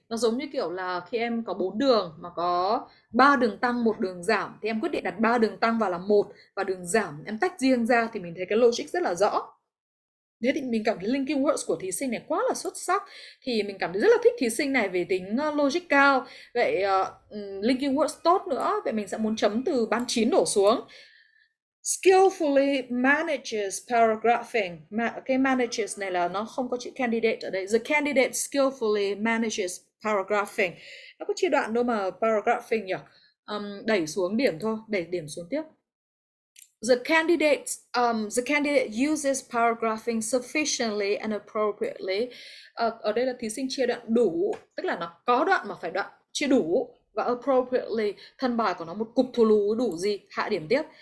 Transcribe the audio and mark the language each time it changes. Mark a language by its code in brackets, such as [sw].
[vi] Nó giống như kiểu là khi em có 4 đường mà có 3 đường tăng, 1 đường giảm, thì em quyết định đặt 3 đường tăng vào là 1 và đường giảm em tách riêng ra, thì mình thấy cái logic rất là rõ. Thế thì mình cảm thấy linking words của thí sinh này quá là xuất sắc, thì mình cảm thấy rất là thích thí sinh này về tính logic cao. Vậy linking words tốt nữa, vậy mình sẽ muốn chấm từ ban 9 đổ xuống. [en] Skillfully manages paragraphing. [vi] Cái manages này là nó không có chữ candidate ở đây. [en] The candidate skillfully manages paragraphing. [vi] Nó có chia đoạn đâu mà paragraphing nhỉ? Đẩy xuống điểm thôi, đẩy điểm xuống tiếp. [en] the candidate uses paragraphing sufficiently and appropriately. [vi] Ở đây là thí sinh chia đoạn đủ, tức là nó có đoạn mà phải đoạn chia đủ, và appropriately thân bài của nó một cục thù lù đủ gì, hạ điểm tiếp.